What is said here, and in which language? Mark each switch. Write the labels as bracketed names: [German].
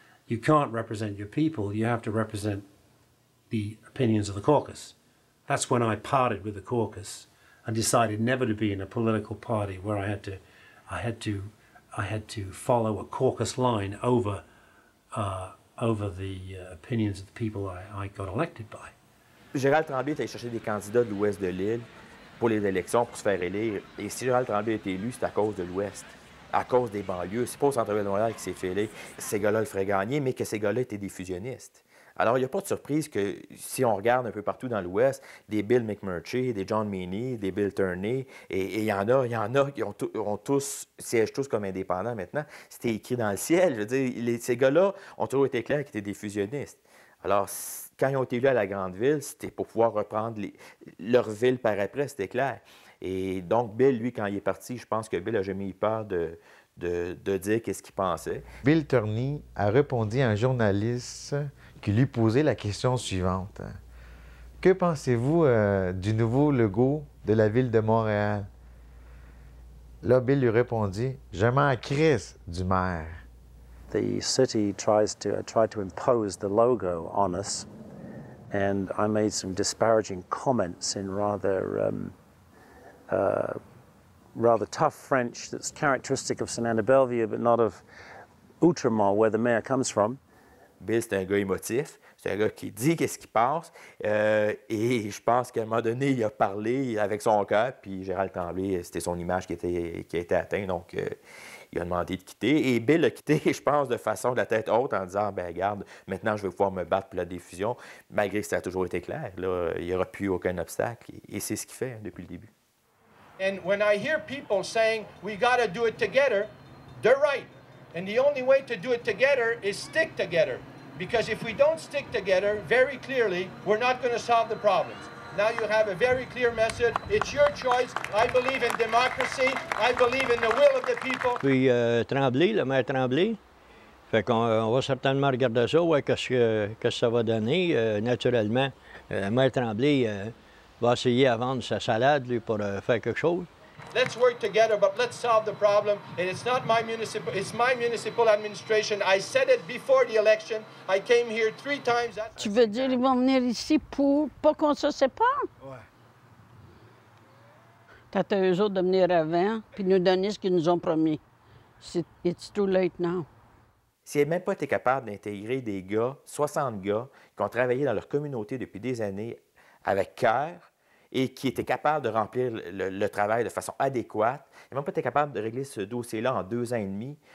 [English] You can't represent your people. You have to represent the opinions of the caucus. That's when I parted with the caucus and decided never to be in a political party where I had to follow a caucus line over the opinions of the people I got elected by. [French] Gérald Tremblay est allé chercher des candidats de l'ouest de l'île pour les élections, pour se faire élire. Et si Gérald Tremblay a été élu, c'est à cause de l'ouest, à cause des banlieues. C'est pas au centre-ville de Montréal qui s'est fait élire. Ces gars-là le feraient gagner, mais que ces gars-là étaient des fusionnistes. Alors, il n'y a pas de surprise que, si on regarde un peu partout dans l'Ouest, des Bill McMurtry, des John Meany, des Bill Tierney, et il y en a qui siègent tous comme indépendants maintenant. C'était écrit dans le ciel. Je veux dire, ces gars-là ont toujours été clairs qu'ils étaient des fusionnistes. Alors, quand ils ont été élus à la grande ville, c'était pour pouvoir reprendre leur ville par après, c'était clair. Et donc, Bill, lui, quand il est parti, je pense que Bill n'a jamais eu peur de dire qu'est-ce qu'il pensait. Bill Tierney a répondu à un journaliste qui lui posait la question suivante. Que pensez-vous du nouveau logo de la ville de Montréal? Là, Bill lui répondit, je m'en crisse du maire. [English] The city tried to impose the logo on us, and I made some disparaging comments in rather tough French that's characteristic of Sainte-Anne-de-Bellevue, but not of Outremont, where the mayor comes from. [French] Bill, c'est un gars émotif, c'est un gars qui dit qu'est-ce qu'il pense, et je pense qu'à un moment donné, il a parlé avec son cœur, puis Gérald Tremblay, c'était son image qui a été atteinte, donc il a demandé de quitter. Et Bill a quitté, je pense, de façon de la tête haute, en disant, ben regarde, maintenant je vais pouvoir me battre pour la défusion, malgré que ça a toujours été clair. Là, il n'y aura plus aucun obstacle, et c'est ce qu'il fait depuis le début. [English] And when I hear people saying, we got to do it together, they're right. And the only way to do it together is stick together. Because if we don't stick together, very clearly, we're not going to solve the problems. Now you have a very clear message. It's your choice. I believe in democracy. I believe in the will of the people. [French] Puis Tremblay, le maire Tremblay, fait qu'on va certainement regarder ça, ouais, qu'est-ce que ça va donner. Naturellement, le maire Tremblay va essayer à vendre sa salade lui, pour faire quelque chose. [English] Let's work together, but let's solve the problem. And it's not my municipal, it's my municipal administration. I said it before the election. I came here 3 times. [French] Tu veux dire ils vont venir ici pour pas qu'on se sépare? Ouais. T'as à eux autres de venir avant puis nous donner ce qu'ils nous ont promis. [English] It's too late now. [French] S'ils n'avaient même pas été capables d'intégrer des gars, 60 gars, qui ont travaillé dans leur communauté depuis des années avec cœur, et qui étaient capables de remplir le travail de façon adéquate, ils n'ont pas été capables de régler ce dossier-là en 2 ans et demi.